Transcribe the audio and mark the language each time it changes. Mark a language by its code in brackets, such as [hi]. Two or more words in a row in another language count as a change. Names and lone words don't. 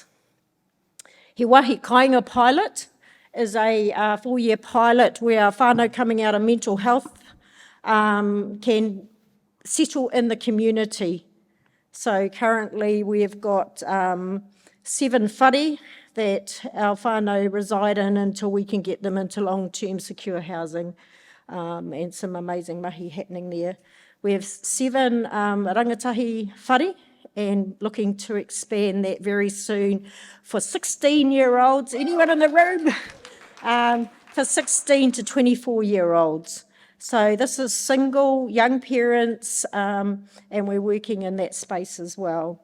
[en] He Wahi Kāinga pilot is a 4-year pilot where our whānau coming out of mental health can settle in the community. So currently we've got 7 whare that our whānau reside in until we can get them into long-term secure housing. And some amazing mahi happening there. We have 7 [mi] rangatahi whare [en] and looking to expand that very soon for 16-year-olds, anyone in the room? For 16 to 24-year-olds. So this is single, young parents, and we're working in that space as well.